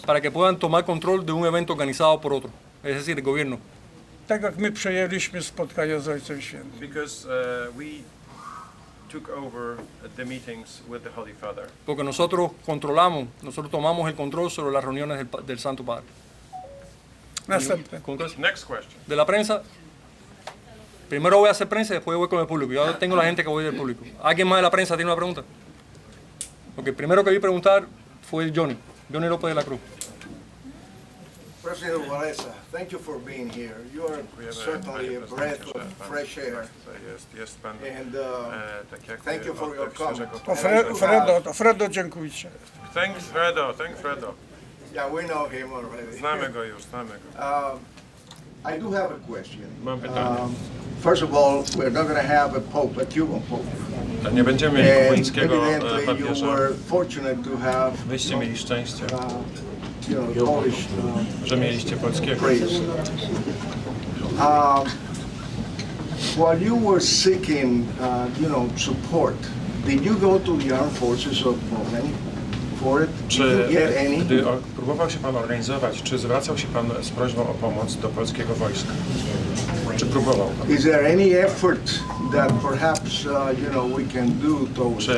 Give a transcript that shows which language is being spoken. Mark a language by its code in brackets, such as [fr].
[es] Para que puedan tomar control de un evento organizado por otro, es decir, el gobierno. [pl] Tak jak my przejęliśmy spotkanie z Ojcem Świętym. [en] Because we took over the meetings with the Holy Father. [es] Porque nosotros tomamos el control sobre las reuniones del Santo Padre. [pl] Następne. [en] Next question. [es] De la prensa, primero voy a hacer prensa y después voy con el público. Yo tengo la gente que voy del público. ¿Alguien más de la prensa tiene una pregunta? Porque el primero que vi preguntar fue Johnny López de la Cruz. [en] President Walesa, thank you for being here. You are certainly a breath of fresh air. And thank you for your comment. [pl] Fredo, dziękujcie. [en] Thank Fredo. Yeah, we know him already. [pl] Znamy go. [en] I do have a question. [pl] Mam pytanie. [en] First of all, we're not going to have a pope, a Cuban pope. [pl] Nie będziemy mieli [en] And [pl] kubańskiego [en] evidently you [pl] papieża. [en] were fortunate to have [pl] Wyście mieli szczęście, [en] Polish [pl] że mieliście polskiego. [en] praise. While you were seeking, support, did you go to the armed forces of Poland for it? Did you get any? [pl] Gdy próbował się Pan organizować, czy zwracał się Pan z prośbą o pomoc do polskiego wojska? Czy próbował Pan? [en] Is there any effort that perhaps, we can do towards